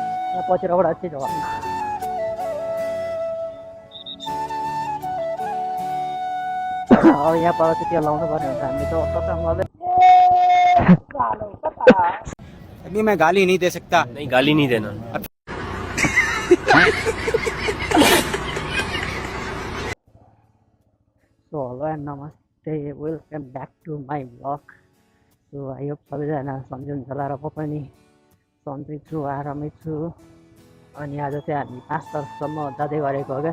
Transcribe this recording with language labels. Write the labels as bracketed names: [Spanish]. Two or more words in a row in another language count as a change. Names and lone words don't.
[Nepali] यहाँ पछिबाट चाहिँ झर्न अब यहाँ पर चाहिँ त्यो लाउनु पर्ने हुन्छ हामीले त कतामले [Hindi] अभी मैं गाली नहीं दे सकता। नहीं, गाली नहीं देना। [English] so hello and namaste welcome back to my blog. so I hope [Nepali] सबैजना सन्चै हुन्छ होला र म पनि सन्चै छु आरामै छु। अनि आज चाहिँ हामी 5 तारिकसम्म जाँदै गरेको हो क्या।